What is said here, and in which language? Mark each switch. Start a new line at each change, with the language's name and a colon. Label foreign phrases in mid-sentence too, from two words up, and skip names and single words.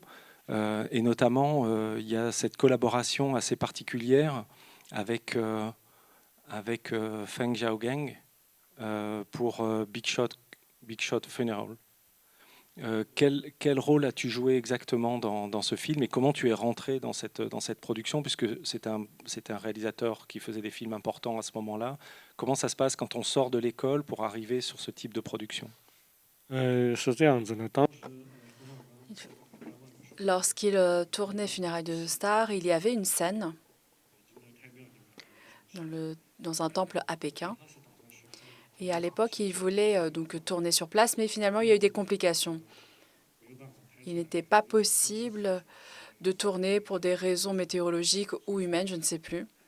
French: Et notamment, il y a cette collaboration assez particulière avec Feng Xiaogang pour Big Shot Funeral. Quel rôle as-tu joué exactement dans ce film et comment tu es rentré dans cette production, puisque c'est un réalisateur qui faisait des films importants à ce moment-là. Comment ça se passe quand on sort de l'école pour arriver sur ce type de production?
Chinese: 是这样子的，当
French: Lorsqu'il tournait Funérailles de Star, il y avait une scène dans un temple à Pékin. Et à l'époque, il voulait donc tourner sur place, mais finalement, il y a eu des complications. Il n'était pas possible de tourner pour des raisons météorologiques ou humaines, je ne sais plus.